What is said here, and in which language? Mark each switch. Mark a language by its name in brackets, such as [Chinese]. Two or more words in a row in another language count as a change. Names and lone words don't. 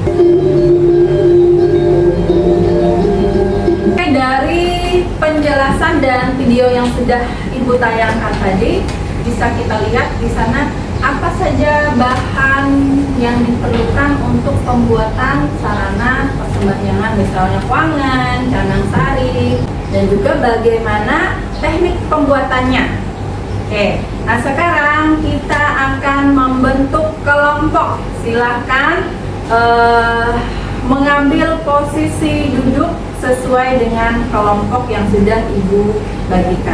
[Indonesian] Oke, dari penjelasan dan video yang sudah Ibu tayangkan tadi, bisa kita lihat di sana apa saja bahan yang diperlukan untuk pembuatan sarana persembahyangan, misalnya kwangen, canang sari, dan juga bagaimana teknik pembuatannya. Oke, nah sekarang kita akan membentuk kelompok. Silahkan mengambil posisi duduk sesuai dengan kelompok yang sudah Ibu bagikan.